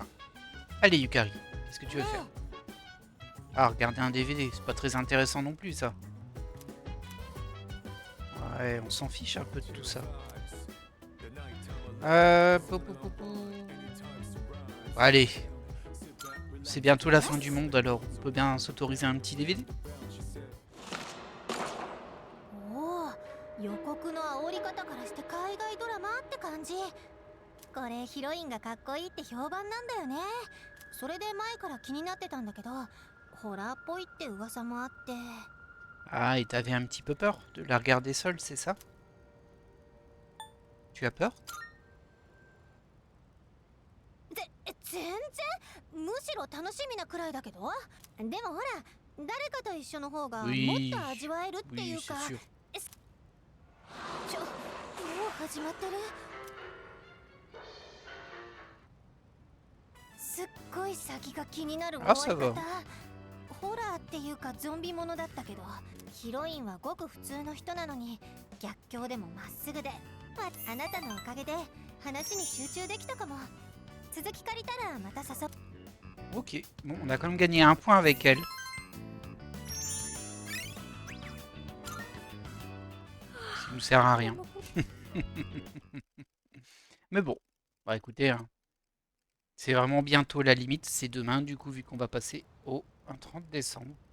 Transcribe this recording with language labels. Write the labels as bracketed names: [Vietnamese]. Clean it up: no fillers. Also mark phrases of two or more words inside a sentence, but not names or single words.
[French] Allez Yukari, qu'est-ce que tu veux faire? Ah, regarder un DVD, c'est pas très intéressant non plus ça. Ouais, on s'en fiche un peu de tout ça. Allez, c'est bientôt la fin du monde, alors on peut bien s'autoriser un petit DVD. [Japanese] 予告の煽り方からして海外ドラマって感じ。これヒロインがかっこいいって評判なんだよね。それで前から気になってたんだけど、ホラーっぽいって噂もあって。 [French] Ah, et t'avais un petit peu peur de la regarder seule, c'est ça? Tu as peur? [Japanese] 全然むしろ楽しみなくらいだけど。でもほら、誰かと一緒の方がもっ [French] Oui, [Japanese] と味わえるってい [French] oui, [Japanese] うか。 [French] c'est sûr. [Japanese] もう始まってる。すっごい先が気になる終わ [French] Ah, [Japanese] り [French] ça [Japanese] 方。 [French] va. [Japanese] ホラーっていうかゾンビものだったけど、ヒロインはごく普通の人なのに逆境でもまっすぐで、あなたのおかげで話に集中できたかも。続き借りたらまた誘っ。 [French] Ok, bon, on a quand même gagné un point avec elle. Ça nous sert à rien. Mais bon, bah écoutez, hein, c'est vraiment bientôt la limite, c'est demain du coup vu qu'on va passer au 30 décembre.